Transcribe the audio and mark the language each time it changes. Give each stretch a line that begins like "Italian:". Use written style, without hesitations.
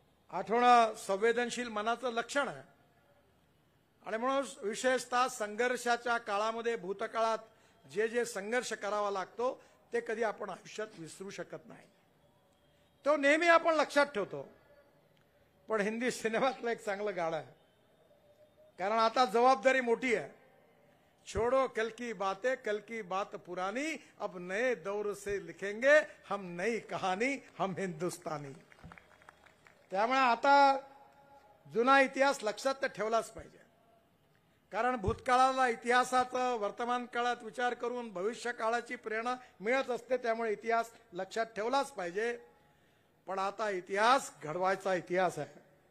Marathi: आठवणं संवेदनशील मनाचं लक्षण आहे. आणि म्हणून विशेषतः संघर्षाच्या काळामध्ये भूतकाळात जे जे संघर्ष करावा लागतो ते कधी आपण आयुष्यात विसरू शकत नाही. तो नेहमी आपण लक्षात ठेवतो. पण हिंदी सिनेमातलं एक चांगलं गाणं आहे. कारण आता जबाबदारी मोठी आहे.
Hindi: छोड़ो कल की बातें, कल की बात पुरानी, अब नए दौर से लिखेंगे हम नई कहानी, हम हिंदुस्तानी.
Marathi: त्यामुळे आता जुना इतिहास लक्षात तर ठेवलाच पाहिजे. कारण भूतकाळाला इतिहासाचा वर्तमान काळात विचार करून भविष्य काळाची प्रेरणा मिळत असते. त्यामुळे इतिहास लक्षात ठेवलाच पाहिजे. पण आता इतिहास घडवायचा इतिहास आहे.